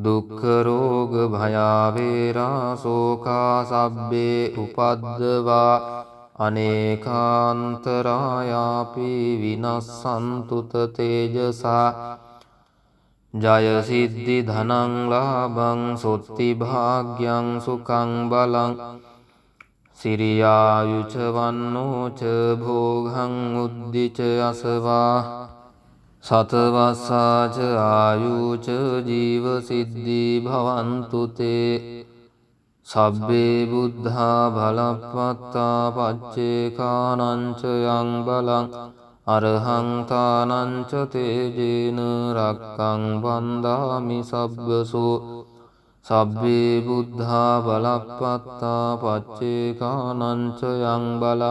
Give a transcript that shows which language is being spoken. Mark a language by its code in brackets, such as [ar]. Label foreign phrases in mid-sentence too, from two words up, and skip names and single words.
[pi] දුක්ඛ රෝග භයාවේරා සෝකා සබ්බේ උපද්දවා අනේකාන්තරායාපි විනස්සන්තුත තේජසා ජය සිද්ධි ධනං ලාභං සොත්ති භාග්‍යං සුඛං බලං සිරියායුච වන්නෝච භෝගං උද්දිච අසවා සතවස්සාච ආයුච ජීව සිද්ධි භවන්තු තේ සබ්බේ බුද්ධා බලප්පත්තා පච්චේකානංච යං බලං අරහං තානංච තේජේන රක්ඛං වන්දාමි සබ්බසෝ සබ්බේ බුද්ධා බලප්පත්තා පච්චේකානංච යං බලං